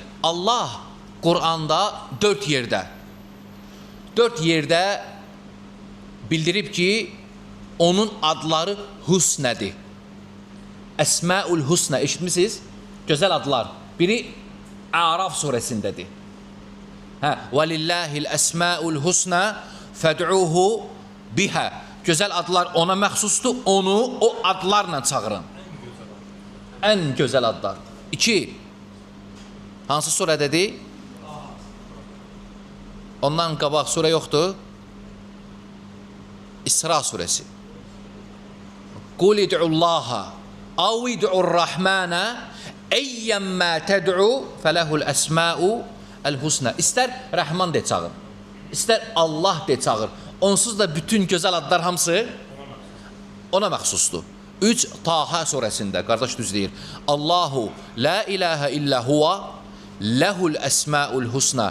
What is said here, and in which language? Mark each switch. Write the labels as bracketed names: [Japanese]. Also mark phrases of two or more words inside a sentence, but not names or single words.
[Azerbaijani] Allah Qur'anda 4 yerdə bildirib ki, onun adları husnədir. [Arabic] الأسماء الحسنى, [Azerbaijani] eşitmişsiniz? Gözəl adlar. Biri A'raf surəsindədir. [Arabic] وَلِلَّهِ الْأَسْمَاءُ الْحُسْنَى فَدْعُوهُ بِهَا. [Azerbaijani] Gözəl adlar ona məxsusdur, onu o adlarla çağırın. Ən gözəl adlar. 2. Hansı surədədir? Ondan qabaq surə yoxdur. İsra surəsi. [Arabic] قُلِ ادْعُوا اللّٰهَ اَوْ ادْعُوا الرَّحْمَانَ اَيَّمَّا تَدْعُوا فَلَهُ الْأَسْمَاءُ الْحُسْنَى. [Azerbaijani] İstər Rəhman de çağır, istər Allah de çağır. Onsuz da bütün gözəl adlar hamısı ona məxsusdur. 3. Taha surəsində, qardaş düz deyir. [Arabic] الله لا إله إلا هو له الأسماء الحسنى.